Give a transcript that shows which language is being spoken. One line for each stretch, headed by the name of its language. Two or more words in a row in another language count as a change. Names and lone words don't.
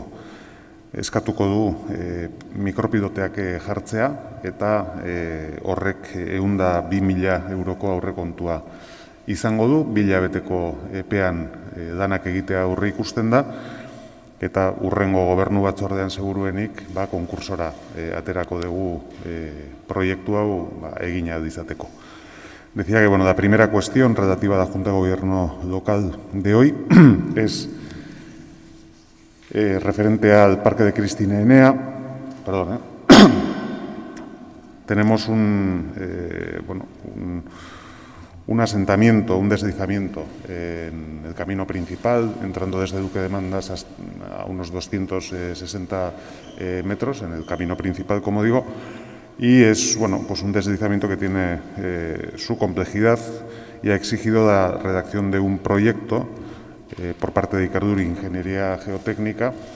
Basque: Eskatuko du mikropidoteak jartzea eta horrek 102.000 euroko aurrekontua izango du, 1000 hilabeteko epean lanak egitea aurre ikusten da, eta urrengo gobernu batzordean seguruenik konkursora aterako dugu proiektu hau egina izateko.
Spanish: Decía que la primera cuestión relativa a la Junta de Gobierno local de hoy es referente al Parque de Kristina Enea. Tenemos un asentamiento, un deslizamiento en el camino principal, entrando desde Duque de Mandas a unos 260 metros, en el camino principal, como digo, y es un deslizamiento que tiene su complejidad y ha exigido la redacción de un proyecto por parte de Ikerlur Ingeniería Geotécnica